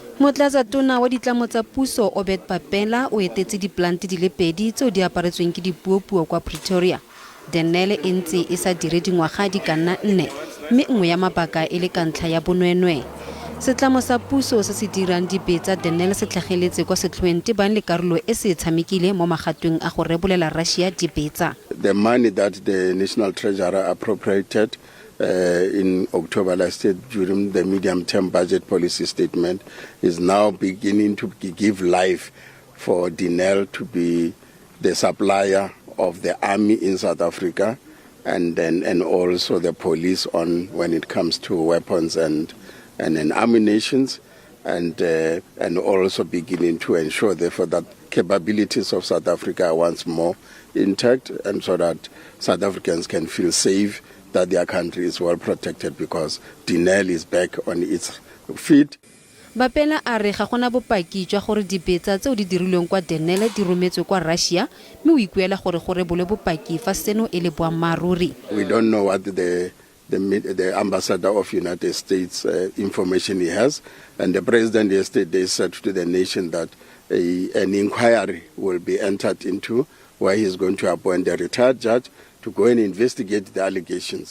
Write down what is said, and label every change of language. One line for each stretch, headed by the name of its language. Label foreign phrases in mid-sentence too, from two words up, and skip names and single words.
Tswana: Motlatsa Tona wa ditlamo tsa puso Obed Bapela o etetse diplanti di le pedi tseo di aparetsweng ke dipuopuo kwa Pretoria. Denel e ntse e sa dire dingwaga di ka nna 4, mme nngwe ya mabaka e le ka ntlha ya bonweenwee. Setlamo sa puso se se dirang dibetsa Denel se tlhageletse kwa setlhoeng tebang le karolo e se tshamekile mo magatweng a go rebolela Russia dibetsa.
English: The money that the National Treasurer appropriated in October last year during the medium-term budget policy statement is now beginning to give life for Denel to be the supplier of the army in South Africa and also the police on when it comes to weapons and ammunitions and also beginning to ensure therefore that capabilities of South Africa are once more intact and so that South Africans can feel safe that their country is well protected because Denel is back on its feet.
Tswana: Bapela a re ga gona bopaki jwa gore dibetsa tseo di dirilweng kwa Denel di rometswe kwa Russia mme o ikuela gore go rebole bopaki fa seno e le boammaruri.
English: We don't know what the ambassador of United States information he has, and the president yesterday said to the nation that an inquiry will be entered into where he is going to appoint a retired judge to go and investigate the allegations.